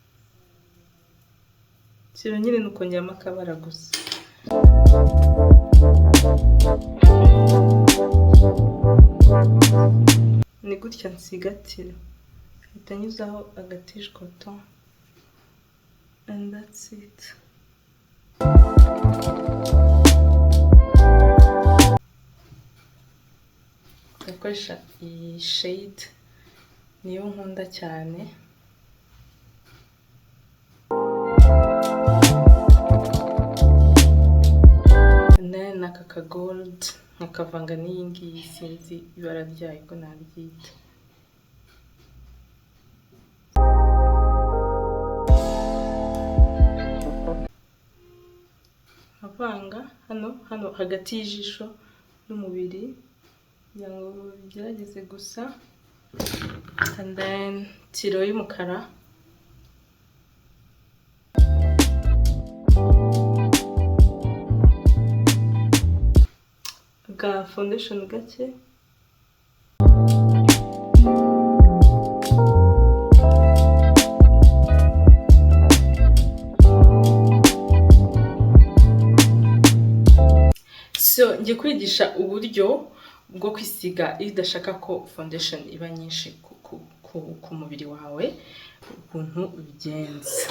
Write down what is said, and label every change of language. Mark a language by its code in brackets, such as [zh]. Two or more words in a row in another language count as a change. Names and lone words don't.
[rw] Kiro nyine nukongeramo akabara gusa. Ni gutya nsigatira. Hita nyuzaho agatije coton. [en] And that's it. [rw] Ndakoresha iyi shade niyo nkunda cyane. N'aka ka gold nkakavanga n'iyi ngiyi, sinzi ibara ryayo ko nabyita. Nkavanga hano hagati y'ijisho n'umubiri kugira ngo bigerageze gusa. [en] And then [rw] tiro y'umukara. Ga foundation gake. So ngiye kwigisha uburyo bwo kwisiga iyo udashaka ko foundation iba nyinshi ku mubiri wawe, ukuntu ubigenza.